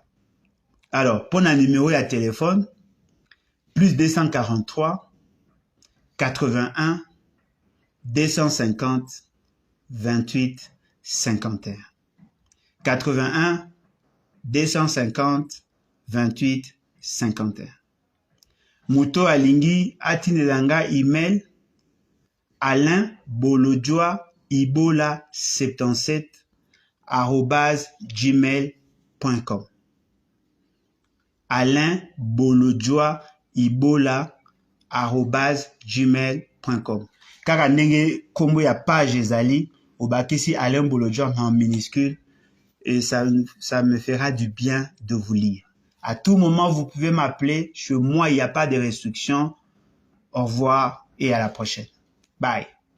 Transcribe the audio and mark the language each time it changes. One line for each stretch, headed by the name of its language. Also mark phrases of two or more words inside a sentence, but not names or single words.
French: Alors, pour un numéro de téléphone, plus 243 81 250 28 51. 81 250 28 51.
Lingala: Moto alingi atinelanga email alainbolodjoa-77@gmail.com. alainbolodjoa-@gmail.com. Kaka ndenge kombo ya page ezali, obakisi Alain Bolodjoa
French: en minuscule, et ça me fera du bien de vous lire. À tout moment, vous pouvez m'appeler. Chez moi, il n'y a pas de restrictions. Au revoir et à la prochaine. Bye.